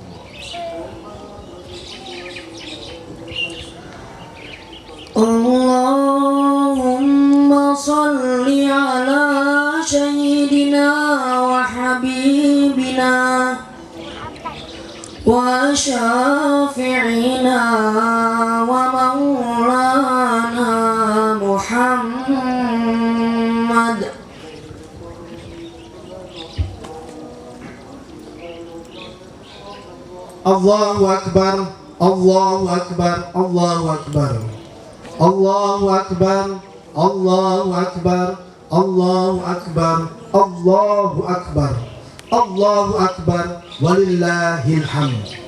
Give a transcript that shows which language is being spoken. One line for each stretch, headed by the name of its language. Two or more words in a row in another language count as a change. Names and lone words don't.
Arabic: اللهم صل على سيدنا وحبيبنا وشفيعنا ومولانا محمد. الله أكبر، الله أكبر، الله أكبر، الله أكبر، الله أكبر، الله أكبر، الله أكبر، الله أكبر، ولله الحمد.